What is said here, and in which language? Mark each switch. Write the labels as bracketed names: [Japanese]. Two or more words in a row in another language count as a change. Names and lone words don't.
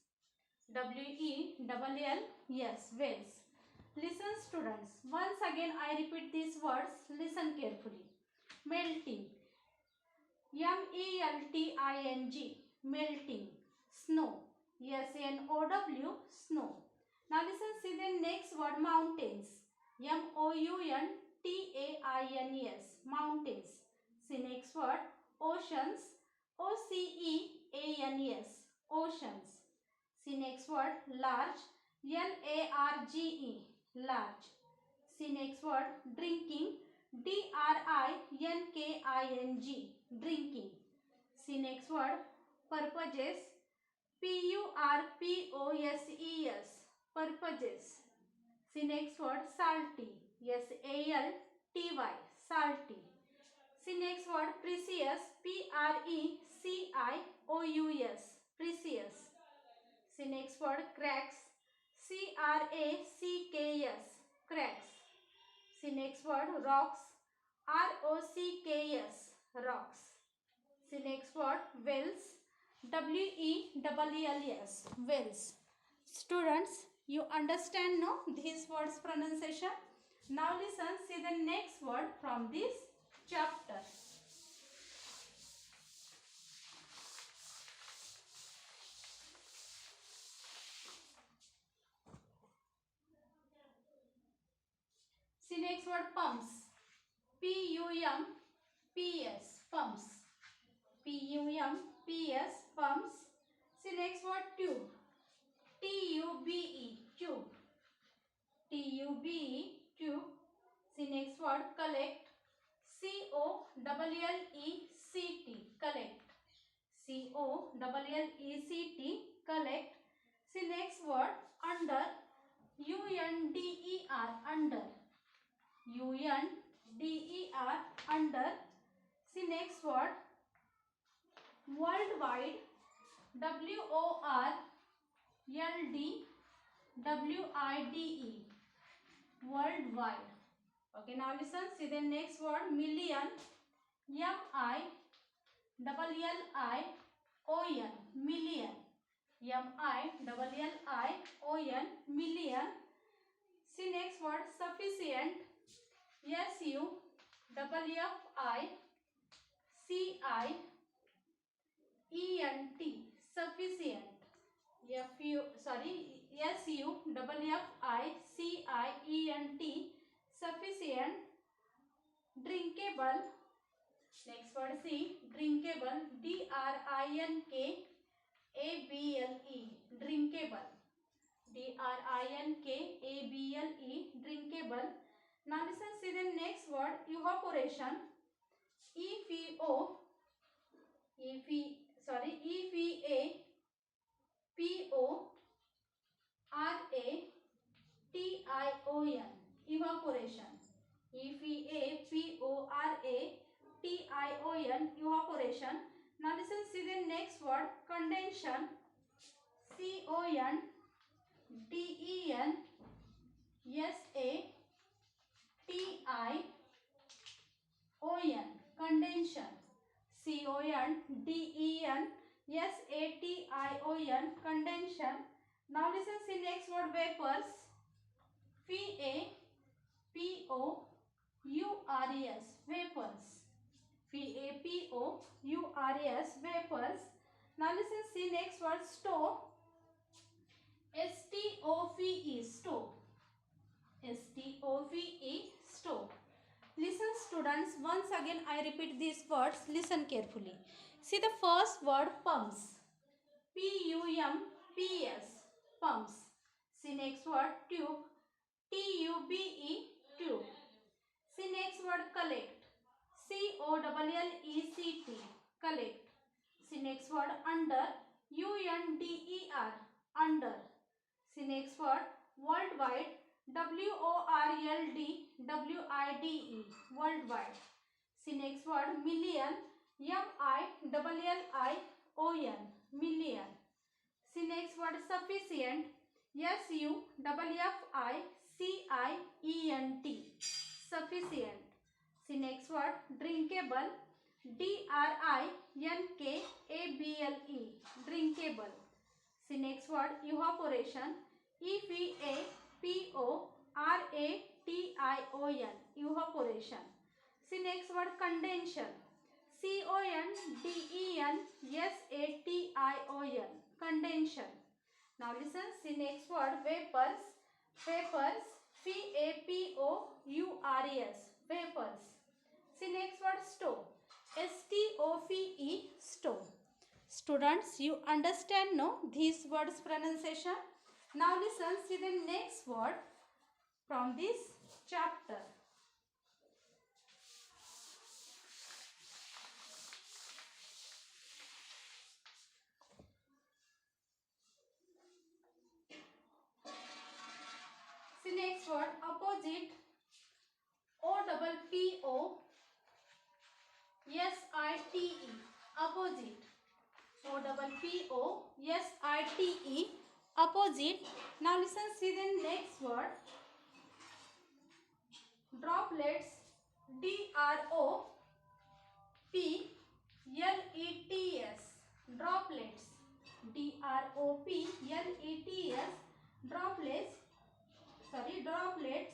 [English] W-E-L-L-S. Wells. Listen students. Once again I repeat these words. Listen carefully. Melting. M-E-L-T-I-N-G. Melting. Snow. S-N-O-W. Snow. Now listen, see the next word mountains. M-O-U-N-T-A-I-N-E-S. Mountains. See next word oceans. O-C-E-A-N-E-S. Oceans. See next word large. L-A-R-G-E. Large. See next word drinking. D-R-I-N-K-I-N-G. Drinking. See next word purposes. P-U-R-P-O-S-E-S. Purposes. See next word salty. S-A-L-T-Y. Salty. See next word precious. P-R-E-C-I-O-U-S. Precious. See next word cracks. C-R-A-C-K-S. Cracks. See next word rocks. R-O-C-K-S. Rocks. See next word wells. W-E-L-L-S. Wells. Students, you understand no these words pronunciation? Now listen, see the next word from this chapter. See next word pumps. P-U-M-P-S. Pumps. P-U-M-P-S. Pumps. See next word tube. T-U-B-E. Tube. T-U-B-E. Tube. See next word collect. C-O-L-L-E-C-T. Collect. C-O-L-L-E-C-T. Collect. See next word under. U-N-D-E-R. Under. U-N-D-E-R. Under. See next word worldwide. W-O-R-L-D-W-I-D-E. Worldwide. Okay, now listen, see the next word million. M-I-L-L-I-O-N. Million. M-I-L-L-I-O-N. Million. See next word sufficient. S-U-F-F-I-C-I-E-N-T. Sufficient. S-U-F-F-I-C-I-E-N-T. Sufficient. Drinkable. Next word C. Drinkable. D-R-I-N-K-A-B-L-E. Drinkable. D-R-I-N-K-A-B-L-E. Drinkable. Now listen, see the next word evaporation. E-V-A-P-O-R-A-T-I-O-N. Evaporation. E-V-A-P-O-R-A-T-I-O-N. Evaporation. Now listen, see the next word condensation. C-O-N-D-E-N-S-A-T-I-O-N. Condensation. C-O-N-D-E-N-S-A-T-I-O-N. Condensation. Now listen, see next word vapors. V-A-P-O-U-R-E-S. Vapors. V-A-P-O-U-R-E-S. Vapors. Now listen, see next word stove. S-T-O-V-E. Stove. S-T-O-V-E. Stove. Listen students, once again I repeat these words. Listen carefully. See the first word pumps. P-U-M-P-S. P-S, pumps. See next word tube, T-U-B-E, tube. See next word collect, C-O-L-L-E-C-T, collect. See next word under, U-N-D-E-R, under. See next word worldwide, W-O-R-L-D-W-I-D-E, worldwide. See next word million, M-I-L-L-I-O-N, million. See next word sufficient, S-U-F-F-I-C-I-E-N-T, sufficient. See next word drinkable, D-R-I-N-K-A-B-L-E, drinkable. See next word evaporation, E-V-A-P-O-R-A-T-I-O-N, evaporation. See next word condensation, C-O-N-D-E-N-S-A-T-I-O-N, condensation. Now listen, see next word vapors, vapors, V-A-P-O-U-R-E-S, vapors. See next word stove, S-T-O-V-E, stove. Students, you understand no these words pronunciation? Now listen, see the next word from this chapter. See next word opposite, O-P-P-O-S-I-T-E, opposite. O-P-P-O-S-I-T-E, opposite. Now listen, see the next word droplets, D-R-O-P-L-E-T-S, droplets, D-R-O-P-L-E-T-S, droplets, droplets.